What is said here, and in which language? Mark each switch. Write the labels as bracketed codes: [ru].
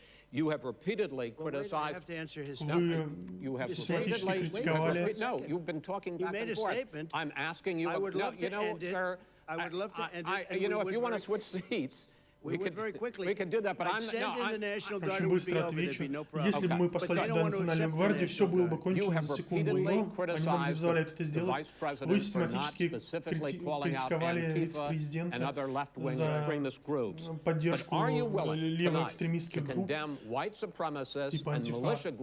[en] You have repeatedly criticized. [ru] Вы систематически критиковали. [en] No, you've been talking back and forth. I'm asking you. Sir. I would love to end it. You know, if you want to switch seats, we could do that. But I'm [ru] Очень быстро отвечу. Если бы мы послали туда Национальную гвардию, все было бы кончено за секунду. Но они нам не позволяют это сделать. Вы систематически критиковали вице-президента за поддержку левоэкстремистских групп типа антифа.